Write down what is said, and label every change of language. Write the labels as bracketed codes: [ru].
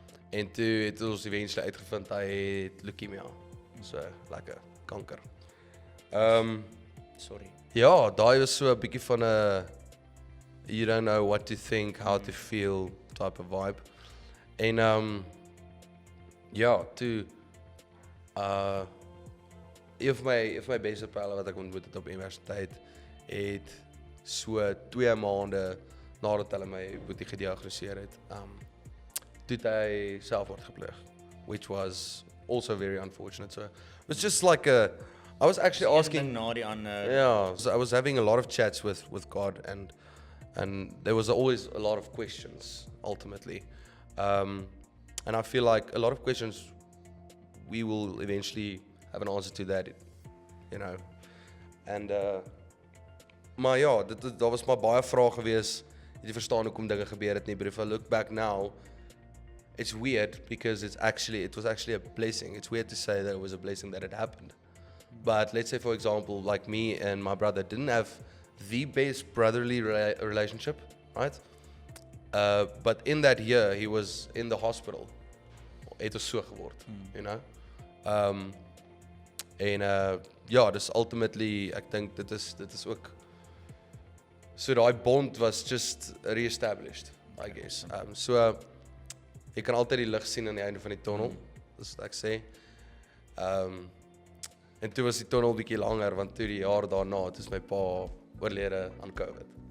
[af] En toe het ons eventually uitgevind hy het leukemia. So lekker kanker. Sorry. Ja, daai was so 'n bietjie van 'n [en] you don't know what to think, how to feel type of vibe. [af] En ja, toe een van my beste pelle wat ek ontmoet het op universiteit het so 2 maande nadat hulle my boetie gediagnoseer het, toe het hy selfmoord gepleeg, [en] which was also very unfortunate. So it was just like I was actually asking, yeah, so I was having a lot of chats with God, and there was always a lot of questions ultimately, and I feel like a lot of questions we will eventually have an answer to that, you know. [af] And maar ja, daar was maar baie vrae gewees. Jy verstaan hoekom dinge gebeur het nie, [en] but if I look back now, it's weird because it was actually a blessing. It's weird to say that it was a blessing that it happened. But let's say, for example, like me and my brother didn't have the best brotherly relationship, right? But in that year, he was in the hospital. [af] Het was so geword, [en] you know? [af] En ja, dus ultimately, ek dink dit is ook, so daai bond [en] was just re-established, I guess. [af] So, jy kan altyd die lig sien aan die einde van die tunnel, dis wat ek sê. En toe was die tunnel bietjie langer, want toe die jaar daarna, het is my pa oorlede aan COVID.